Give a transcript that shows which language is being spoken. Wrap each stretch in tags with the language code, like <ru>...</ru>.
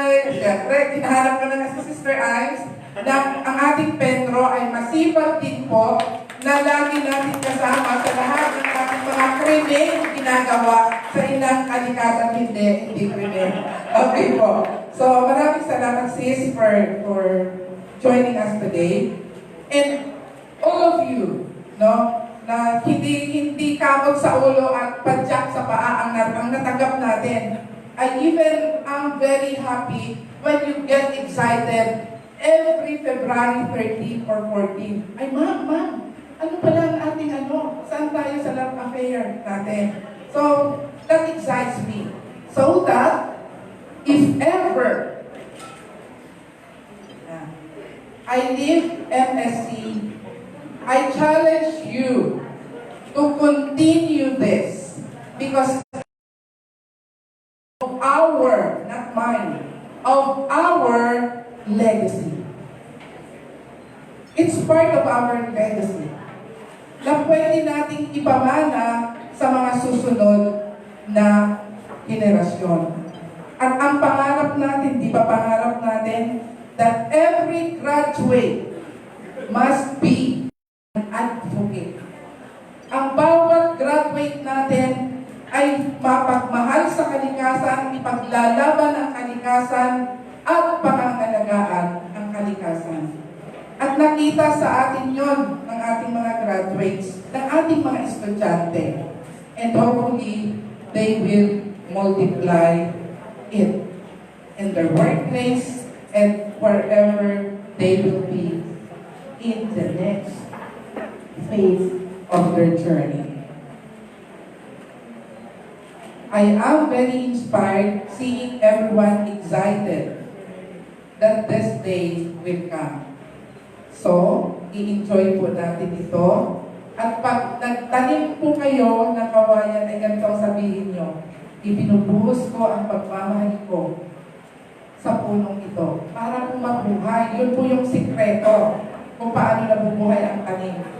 <tl>Siyempre, tinahanap ko na nga si Sister Ives na ang ating Pedro ay masipag din po na lagi natin kasama sa lahat ng ating mga krimen ginagawa sa ilang kalikasan, hindi krimen. Okay po.</tl> <en>So,</en> <tl>maraming salamat</tl> <en>sis for joining us today. And all of you,</en> <tl>no, na hindi kamot sa ulo at padyak sa paa ang natanggap natin.</tl> <en>I even am very happy when you get excited every February 13 or 14.</en> <tl>Ay, ma'am, ano pala ang ating saan tayo sa love affair natin?</tl> <en>So, that excites me. So that, if ever I leave MSC, I challenge you to continue this because of our, not mine, of our legacy. It's part of our legacy</en> <tl>na pwede nating ipamana sa mga susunod na henerasyon. At ang pangarap natin, di ba pangarap natin,</tl> <en>that every graduate must be an advocate.</en> <tl>Ang bawat graduate natin ay mapagmahal sa kalikasan, ipaglalaban ang kalikasan, at pangangalagaan ang kalikasan. At nakita sa atin yon ng ating mga graduates, ng ating mga estudyante.</tl> <en>And hopefully, they will multiply it in their workplace and wherever they will be in the next phase of their journey. I am very inspired seeing everyone excited that this day will come.</en> <tl>So, i-enjoy po natin ito. At pag nagtanim po kayo ng kawayan, ay ganito ang sabihin nyo, ibinubuhos ko ang pagmamahal ko sa punong ito para po mabuhay. Yun po yung sikreto kung paano nabubuhay ang tanim.</tl>